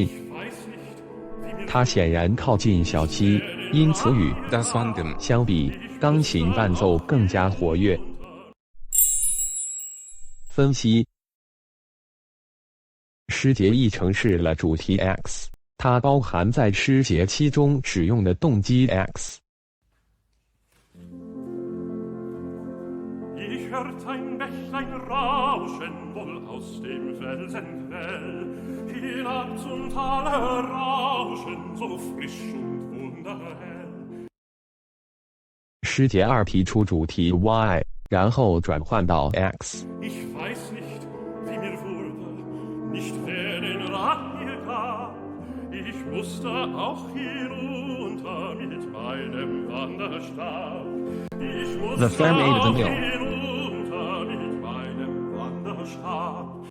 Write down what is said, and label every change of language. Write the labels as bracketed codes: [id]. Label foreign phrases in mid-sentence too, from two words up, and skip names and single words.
[zh] 它显然靠近小溪，因此与相比，钢琴伴奏更加活跃。分析：诗节一承饰了主题 X， 它包含在诗节7中使用的动机 X。 [de] hört ein Bächlein rauschen, wohl aus dem Felsenquell, hinab zum Tale rauschen, so frisch und wunderhell。 [zh] 诗节2提出主题 Y， 然后转换到 X。 [de] Ich weiß nicht, wie mir wurde, nicht wer den Rat mir gab, ich musste auch hinunter mit meinem Wanderstab. The fair maid of the mill. Wanderstab.